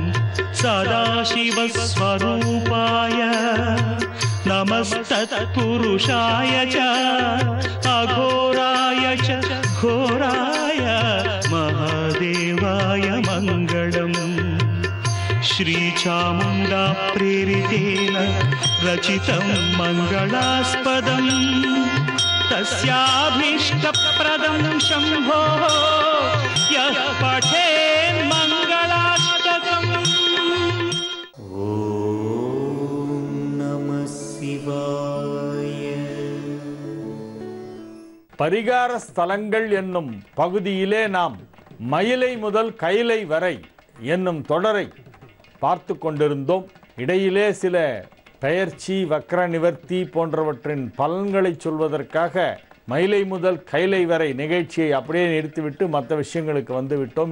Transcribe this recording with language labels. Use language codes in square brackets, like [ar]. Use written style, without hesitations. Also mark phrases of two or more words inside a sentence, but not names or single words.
[sa] सदाशिवस्वरूपाय नमस्तत्पुरुषाय च अघोराय च घोराय महादेवाय मङ्गलम् श्रीचामुण्डा प्रेरितेन रचितं मङ्गलास्पदं तस्याभीष्टप्रदं शम्भोः यः पठेन् मङ्गलाष्टकम्। ॐ नमः शिवाय। [ta] பரிகார ஸ்தலங்கள் என்னும் பகுதியிலே நாம் மயிலை முதல் கைலை வரை என்னும் தொடரை பார்த்து கொண்டிருந்தோம். இடையிலே சில பெயர்ச்சி வக்ர நிவர்த்தி போன்றவற்றின் பலன்களை சொல்வதற்காக மயிலை முதல் கைலை வரை நிகழ்ச்சியை அப்படியே நிறுத்திவிட்டு மற்ற விஷயங்களுக்கு வந்து விட்டோம்.